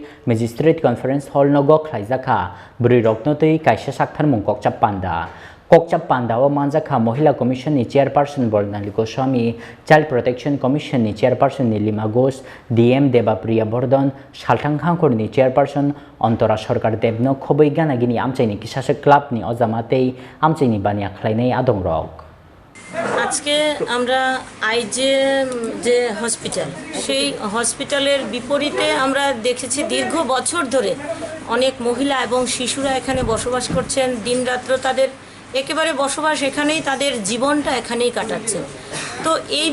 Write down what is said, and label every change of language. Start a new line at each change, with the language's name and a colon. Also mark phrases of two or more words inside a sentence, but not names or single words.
English: magistrate conference hall
Kok Borok: nogo khlaijaka bri rokno tei kaisa sakthar mungkok chapanda Kokchap Pandao Manjaka Mohila Commission ni Chairperson Bornali Goswami, Child Protection Commission ni Chairperson ni Lima Ghosh, DM Debapriya Bordon, Salthang Hangkhor ni Chairperson Antara Sarkar Debno Khobei Ganagini Amchaini Kisasek Club ni Ozamatei Amchaini Bania Khlainei Adong Rok.
Bangla: আজকে আমরা আইজিএম যে হসপিটাল সেই হসপিটালের বিপরীতে আমরা দেখেছি দীর্ঘ বছর ধরে অনেক মহিলা এবং শিশুরা এখানে বসবাস করছেন দিনরাত্র তাদের একেবারে বসবাস এখানেই তাদের জীবনটা এখানেই কাটাচ্ছে তো এই